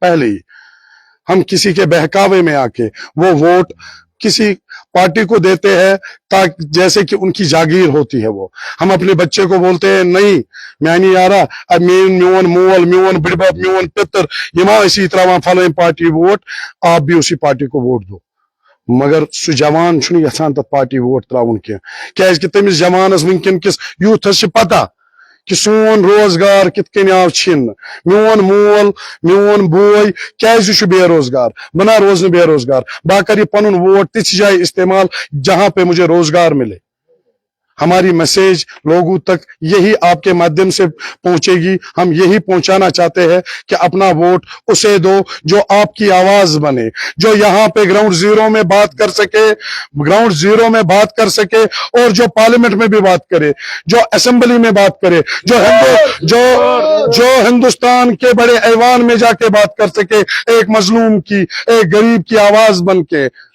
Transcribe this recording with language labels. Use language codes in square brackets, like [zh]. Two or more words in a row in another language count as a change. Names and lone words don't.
[ur] پہلے ہی ہم کسی کے بہکاوے میں آ کے وہ ووٹ کسی پارٹی کو دیتے ہیں، تاکہ جیسے کہ ان کی جاگیر ہوتی ہے. وہ ہم اپنے بچے کو بولتے ہیں، نہیں میں نہیں آ رہا, [ks] अब मेन मोल मेन बिड़बाप मेन पितर यमा [ur] اسی طرح فلاں پارٹی ووٹ، آپ بھی اسی پارٹی کو ووٹ دو. [ks] मगर सह जवान छुन यछान तथ पार्टी वोट त्राउन क्या तमिस जवानस वनकन किस यूथस पता कि सोन रोजगार कित कन आव छिन, मोन मोल मोन बोय क्या बेरोजगार, बना रोज बेरोजगार, बह कर पन वोट तिस जाए इस्तेमाल [ur] جہاں پہ مجھے روزگار ملے. ہماری میسج لوگوں تک یہی آپ کے مادھیم سے پہنچے گی. ہم یہی پہنچانا چاہتے ہیں کہ اپنا ووٹ اسے دو جو آپ کی آواز بنے، جو یہاں پہ [en] ground zero [ur] میں بات کر سکے، اور جو پارلیمنٹ میں بھی بات کرے، جو اسمبلی میں بات کرے، جو ہندوستان کے بڑے ایوان میں جا کے بات کر سکے، ایک مظلوم کی، ایک غریب کی آواز بن کے.